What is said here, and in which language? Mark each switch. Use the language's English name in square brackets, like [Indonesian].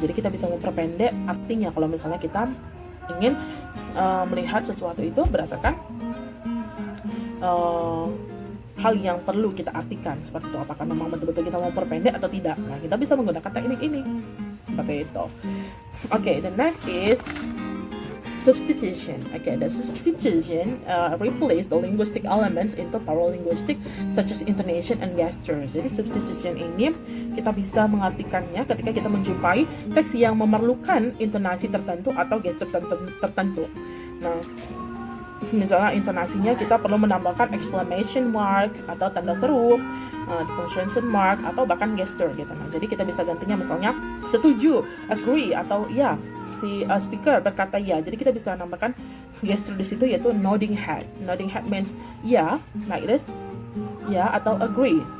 [Indonesian] Jadi kita bisa memperpendek artinya kalau misalnya kita ingin melihat sesuatu itu berdasarkan hal yang perlu kita artikan seperti itu, apakah memang betul-betul kita mau perpendek atau tidak. Nah, kita bisa menggunakan teknik ini seperti itu. [English] Okay, the next is substitution. Okay, the substitution replace the linguistic elements into paralinguistic such as intonation and gesture. [Indonesian] Jadi substitution ini kita bisa mengartikannya ketika kita menjumpai teks yang memerlukan intonasi tertentu atau gestur tertentu. Nah, misalnya intonasinya kita perlu menambahkan exclamation mark atau tanda seru, punctuation mark atau bahkan gesture gitu. Nah, jadi kita bisa gantinya misalnya setuju, agree atau ya si speaker berkata ya. Jadi kita bisa nambahkan gesture di situ yaitu nodding head. [English] Nodding head means yeah, like this. Ya atau agree.